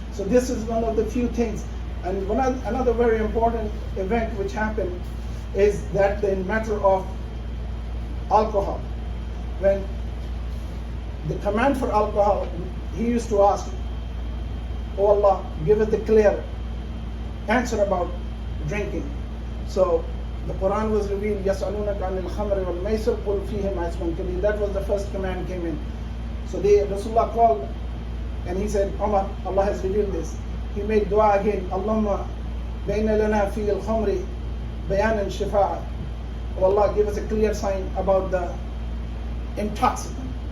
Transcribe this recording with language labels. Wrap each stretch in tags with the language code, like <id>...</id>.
<en>So this is one of the few things. And another very important event which happened is that the matter of alcohol. When the command for alcohol, he used to ask, oh Allah, give us the clear answer about drinking. So the Quran was revealed,</en> <ar>يَسْأَلُونَكَ عَنِ الْخَمْرِ وَالْمَيْسِرِ قُلْ فِيهِمَا إِثْمٌ كَبِيرٌ.</ar> <en>That was the first command came in. So Rasulullah called and he said, Umar, Allah has revealed this. He made dua again,</en> <ar>Allahumma bayna lana fi al-khamri bayanan shifa'a.</ar> <en>Oh Allah, give us a clear sign about the intoxicant.</en>